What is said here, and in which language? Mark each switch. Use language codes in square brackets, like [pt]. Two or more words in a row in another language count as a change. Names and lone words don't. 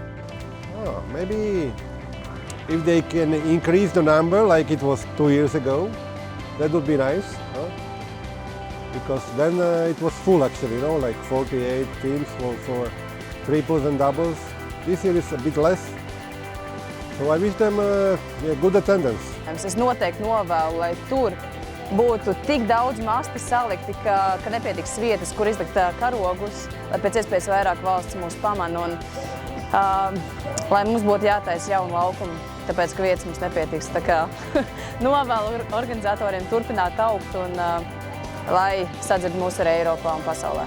[en] Oh, maybe if they can increase the number like it was 2 years ago, that would be nice. Huh? Because then it was full actually, like 48 teams for triples and doubles. This year is a bit less. So I wish them good attendance. [lv] Es noteikti novēlu, lai tur būtu tik daudz masti salikti, ka nepietiks vietas, kur izlikt karogus, lai pēc iespējas vairāk valsts mūs pamana un lai mums būtu jātaisa jaunu laukumu, tāpēc, ka vietas mums nepietiks. Tā kā novēlu organizatoriem turpināt augt un lai sadzird mūs arī Eiropā un pasaulē.